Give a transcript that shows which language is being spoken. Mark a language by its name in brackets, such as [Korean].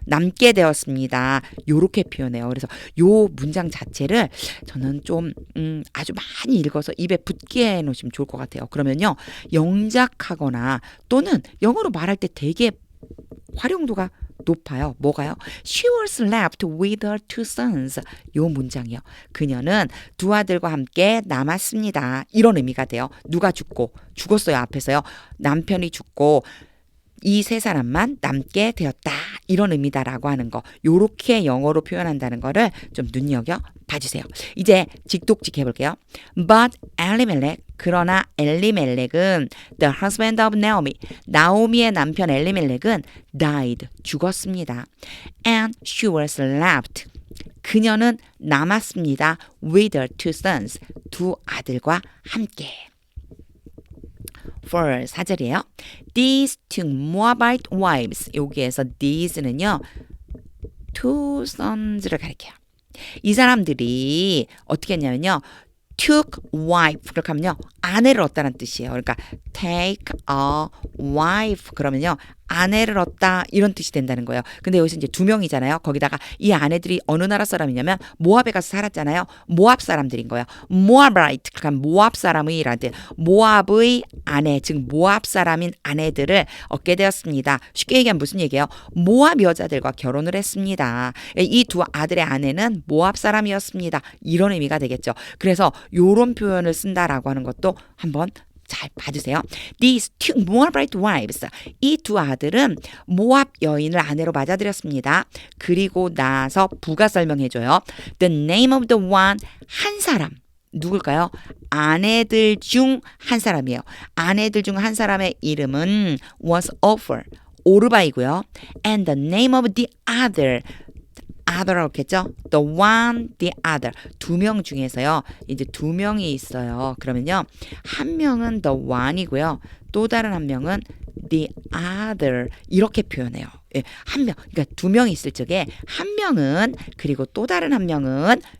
[Korean] 남게 되었습니다. 요렇게 표현해요. 그래서 요 문장 자체를 저는 좀 아주 많이 읽어서 입에 붙게 해놓으시면 좋을 것 같아요. 그러면요. 영작하거나 또는 영어로 말할 때 되게 활용도가 높아요. 뭐가요? [English] She was left with her two sons. [Korean] 요 문장이요. 그녀는 두 아들과 함께 남았습니다. 이런 의미가 돼요. 누가 죽었어요. 앞에서요. 남편이 죽고 이 세 사람만 남게 되었다. 이런 의미다라고 하는 거. 요렇게 영어로 표현한다는 거를 좀 눈여겨 봐주세요. 이제 직독직 해볼게요. [English] But Elimelech [Korean] 그러나 엘리멜렉은 [English] the husband of Naomi [Korean] 나오미의 남편 엘리멜렉은 [English] died [Korean] 죽었습니다. [English] And she was left [Korean] 그녀는 남았습니다. [English] with her two sons [Korean] 두 아들과 함께. 4절이에요. [English] These two Moabite wives [Korean] 여기에서 [English] these는요. two sons [Korean] 를 가리켜요. 이 사람들이 어떻게 했냐면요. [English] took wife [Korean] 그렇게 하면요. 아내를 얻다는 뜻이에요. 그러니까 [English] take a wife [Korean] 그러면요. 아내를 얻다 이런 뜻이 된다는 거예요. 근데 여기서 이제 두 명이잖아요. 거기다가 이 아내들이 어느 나라 사람이냐면 모압에 가서 살았잖아요. 모압 사람들인 거예요. 모압라이트 그러니까 모압 사람의라는 뜻. 모압의 아내 즉 모압 사람인 아내들을 얻게 되었습니다. 쉽게 얘기하면 무슨 얘기예요? 모압 여자들과 결혼을 했습니다. 이 두 아들의 아내는 모압 사람이었습니다. 이런 의미가 되겠죠. 그래서 요런 표현을 쓴다라고 하는 것도 한번 잘 봐주세요. [English] These two Moabite wives. [Korean] 이 두 아들은 모압 여인을 아내로 맞아들였습니다. 그리고 나서 부가 설명해줘요. [English] The name of the one [Korean] 한 사람. 누굴까요? 아내들 중 한 사람이에요. 아내들 중 한 사람의 이름은 [English] was Ophir. [Korean] 오르바이고요. [English] And the name of the other. [Korean] other라고 했겠죠? [English] The one, the other. [Korean] 두 명 중에서요. 이제 두 명이 있어요. 그러면요. 한 명은 [English] the one [Korean] 이고요. 또 다른 한 명은 [English] the other. [Korean] 이렇게 표현해요. 예, 한 명. 그러니까 두 명이 있을 적에 한 명은 그리고 또 다른 한 명은